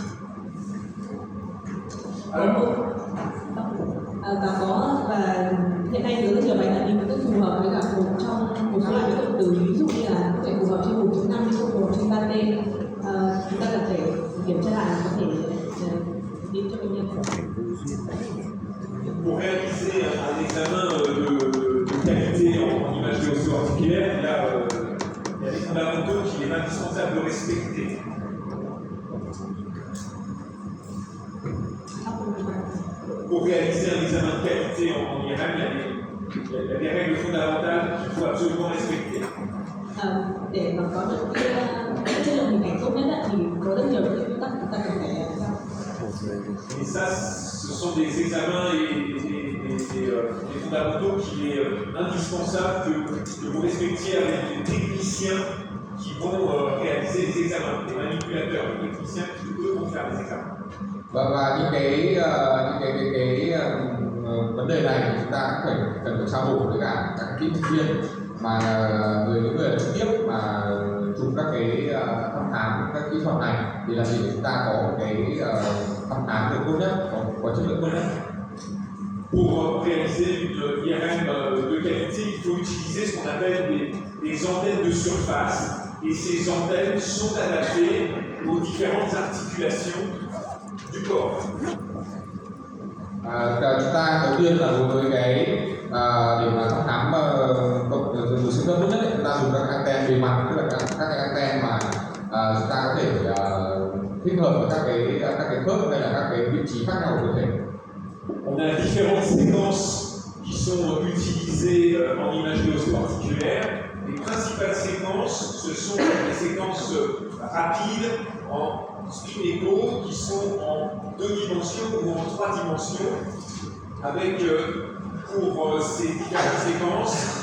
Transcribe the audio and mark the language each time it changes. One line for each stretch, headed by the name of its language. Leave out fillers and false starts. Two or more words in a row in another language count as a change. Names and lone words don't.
Vietnamese: Và hiện nay thì rất nhiều máy tạo nhịp rất phù hợp với cả một trong một số loại cụm từ, ví dụ như là có thể phù hợp trên 1.5 nhưng không phù hợp trên 3T. Chúng ta cần phải kiểm tra lại, có thể đi cho bệnh nhân.
French: Pour réaliser un examen de qualité en imagerie osso-articulaire, il y a des fondamentaux qu'il est indispensable de respecter. Pour réaliser un examen de qualité en IRM, il y a des règles fondamentales qu'il faut absolument respecter.
Vietnamese: Để mà có có được cái chất lượng hình ảnh tốt nhất thì có rất nhiều những cái quy tắc chúng ta cần phải làm sao.
French: Et ça, ce sont des examens et des fondamentaux qu'il est indispensable que vous respectiez avec des techniciens qui vont réaliser les examens, des manipulateurs, des techniciens qui eux vont faire les examens.
Vietnamese: Và những cái vấn đề này thì chúng ta cũng cần phải trao đổi với cả các kỹ thuật viên mà những người trực tiếp mà chụp các cái thăm khám các kỹ thuật này thì là gì để chúng ta có một cái thăm khám được tốt nhất, có chất lượng tốt nhất.
French: Pour réaliser une IRM de qualité, il faut utiliser ce qu'on appelle des antennes de surface. Et ces antennes sont adaptées aux différentes articulations du corps.
Vietnamese: Chúng ta đầu tiên là đối với cái để mà thăm khám dùng xương khớp tốt nhất ấy, chúng ta dùng các anten bề mặt, tức là các cái anten mà chúng ta có thể thích hợp với các cái khớp hay là các cái vị trí khác nhau của cơ thể.
French: On a différentes séquences qui sont utilisées en imagerie osteoarticulaire. Les principales séquences, ce sont les séquences rapides en spin écho qui sont en 2 dimensions ou en 3 dimensions, avec pour ces différentes séquences